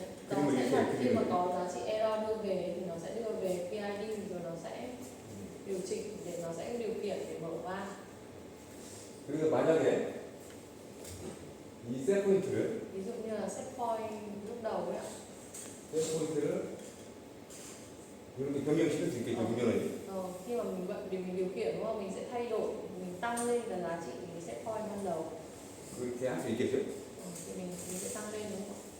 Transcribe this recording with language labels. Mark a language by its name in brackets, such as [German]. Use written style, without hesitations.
[Vietnamese] Nó sẽ là khi mà có giá trị error đưa về thì nó sẽ đưa về PID rồi nó sẽ điều chỉnh để nó sẽ điều khiển để mở van. [Korean] 그래서 만약에 이 셋 포인트를 [Vietnamese] Ví dụ như là set point lúc đầu ấy ạ. [Korean] 셋 포인트를 이렇게 변경시킬 수 있겠죠. 운전원이. [Vietnamese] Khi mà mình vận thì mình điều khiển đúng không? Mình sẽ thay đổi, mình tăng lên cái giá trị mình set point ban đầu. [Korean] 그렇게 할 수 있겠죠. [Vietnamese] Thì mình sẽ tăng lên đúng không?